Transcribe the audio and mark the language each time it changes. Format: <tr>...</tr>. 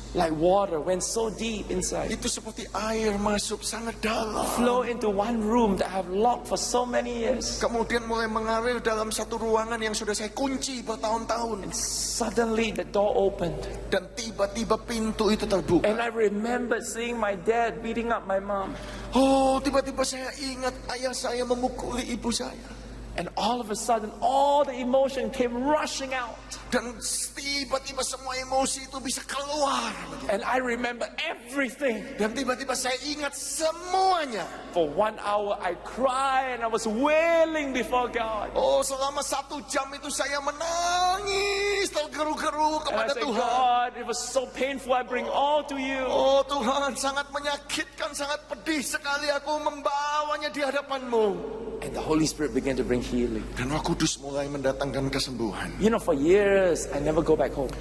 <en>like water, went so deep inside.</en> <id>itu seperti air masuk sangat dalam.</id> <en>Flow into one room that I've locked for so many years.</en> <id>Kemudian mulai mengalir dalam satu ruangan yang sudah saya kunci bertahun-tahun.</id> <en>Suddenly the door opened.</en> <id>Dan tiba-tiba pintu itu terbuka.</id> <en>And I remember seeing my dad beating up my mom.</en> <id>Oh, tiba-tiba saya ingat ayah saya memukuli ibu saya.</id> <en>And all of a sudden, all the emotion came rushing out.</en> <id>Dan tiba-tiba semua emosi itu bisa keluar.</id> <en>And I remember everything.</en> <id>Dan tiba-tiba saya ingat semuanya.</id> <en>For 1 hour, I cried and I was wailing before God.</en> <id>Oh, selama 1 jam itu saya menangis tergeru-geru</id> <en>And I</en> <id>kepada</id> <en>said,</en> <id>Tuhan.</id> <en>God, it was so painful. I bring all to you.</en> <id>Oh Tuhan, sangat menyakitkan, sangat pedih sekali aku membawanya di hadapan-Mu.</id> <en>And the Holy Spirit began to bring healing.</en> <id>Dan Roh Kudus mulai mendatangkan kesembuhan.</id> <en>You know, for years, I never go back home.</en>